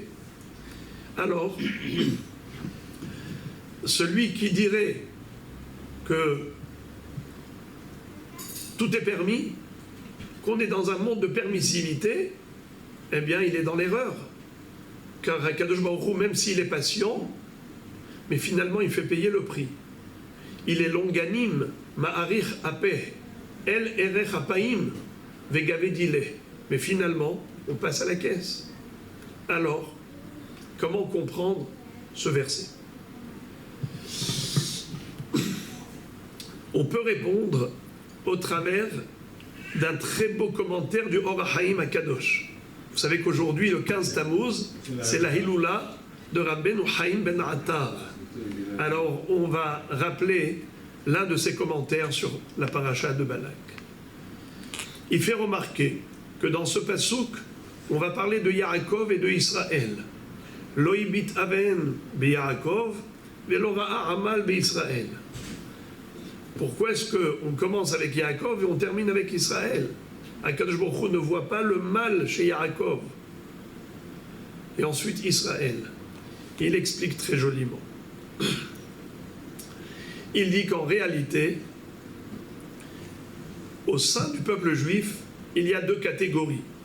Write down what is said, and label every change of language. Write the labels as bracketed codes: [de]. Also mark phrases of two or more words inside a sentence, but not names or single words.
[fr] Alors, celui qui dirait que tout est permis, qu'on est dans un monde de permissivité, eh bien, il est dans l'erreur. Car [he] הקדוש ברוך הוא, [fr] même s'il est patient, mais finalement, il fait payer le prix. Il est longanime, [he] מאריך אפיה, אל ארך אפים, וגבי דיליה. [fr] Mais finalement, on passe à la caisse. Alors, comment comprendre ce verset? On peut répondre au travers d'un très beau commentaire du Or HaHaim HaKadosh. Vous savez qu'aujourd'hui, le 15 Tammuz, c'est la Hiloula de Rabbeinu Haïm ben Attar. Alors, on va rappeler l'un de ses commentaires sur la paracha de Balak. Il fait remarquer que dans ce pasouk, on va parler de Yaakov et de Israël. [he] לא הביט און ביעקב, ולא ראה עמל בישראל. [fr] Pourquoi est-ce qu'on commence avec Yaakov et on termine avec Israël? [he] הקדוש ברוך הוא [fr] ne voit pas le mal chez Yaakov. Et ensuite Israël. Il explique très joliment. Il dit qu'en réalité, au sein du peuple juif, il y a deux catégories.